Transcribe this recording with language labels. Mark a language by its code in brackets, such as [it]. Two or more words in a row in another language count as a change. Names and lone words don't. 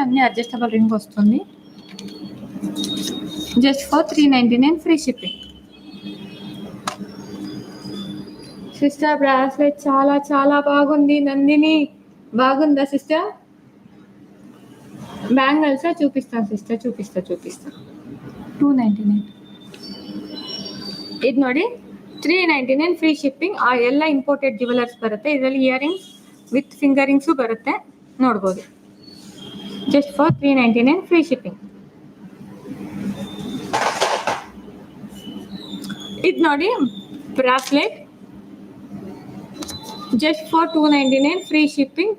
[te] అన్ని [en] adjustable ring [te] వస్తుంది. [en] just for 399 free shipping. [te] సిస్టర్ బ్రాస్లెట్ చాలా చాలా బాగుంది. నందిని బాగుందా సిస్టర్? బ్యాంగిల్స్ చూపిస్తాను సిస్టర్, చూపిస్తా 299. [kn] ಇದು ನೋಡಿ 399 [en] free shipping. [kn] ಎಲ್ಲ [en] imported jewellers [kn] ಬರುತ್ತೆ. ಇದರಲ್ಲಿ [en] ear rings with finger rings [kn] ಬರುತ್ತೆ, ನೋಡ್ಬೋದು. [en] just for 399 free shipping. [kn] ಇದು ನೋಡಿ [en] bracelet just for 299 free shipping.